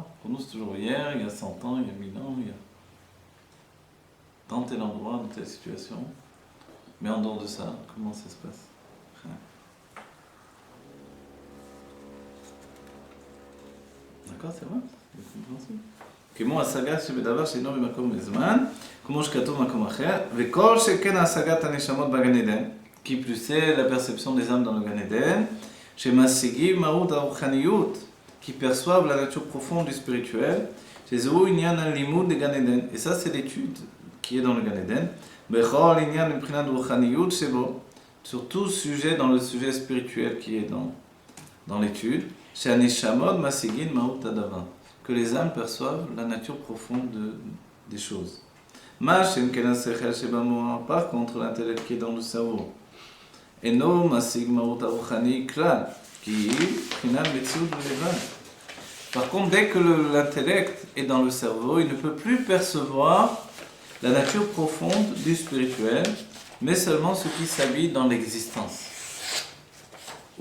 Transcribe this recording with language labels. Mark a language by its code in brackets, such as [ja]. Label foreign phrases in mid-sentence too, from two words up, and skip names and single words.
[fr] Pour nous, c'est toujours hier, il y a 100 ans, il y a 1000 ans, il y a dans tel endroit, dans telle situation. Mais en dehors de ça, comment ça se passe? d'accord, c'est vrai? C'est compréhensible. [he] כמו השגה שבדבר שאינו במקום וזמן, כמו שכתוב במקום אחר, וכל שכן השגת הנשמות בגן עדן, [fr] qui plus c'est la perception des âmes dans le Gan Eden, [he] שמשיגים מהות הרוחניות, [fr] qui perçoivent la nature profonde du spirituel, [he] שזהו עניין הלימוד לגן עדן, [fr] et ça c'est l'étude qui est dans le Gan Eden, [he] בכל עניין מבחינת רוחניות שבו, [fr] sur tout sujet dans le sujet spirituel qui est dans l'étude, [he] שהנשמות משיגים מהות הדבר. [fr] Que les âmes perçoivent la nature profonde des choses. Par contre, l'intellect qui est dans le cerveau. Par contre, dès que l'intellect est dans le cerveau, il ne peut plus percevoir la nature profonde du spirituel, mais seulement ce qui s'habille dans l'existence.